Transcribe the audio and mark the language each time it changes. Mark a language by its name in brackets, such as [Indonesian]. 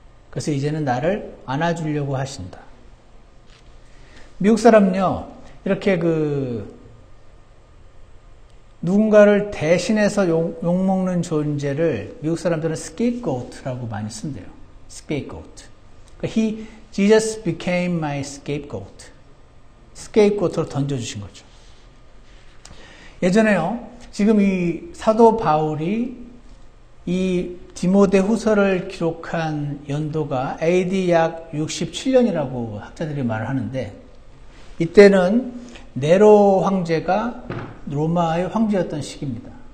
[Korean] 그래서 이제는 나를 안아주려고 하신다. 미국 사람은요, 이렇게 누군가를 대신해서 욕먹는 존재를 미국 사람들은 scapegoat라고 많이 쓴대요. [English] scapegoat. Jesus became my scapegoat. [Korean] scapegoat로 던져주신 거죠. 예전에요, 지금 이 사도 바울이 이 디모데 후서를 기록한 연도가 AD 약 67년이라고 학자들이 말을 하는데, 이때는 네로 황제가 로마의 황제였던 시기입니다.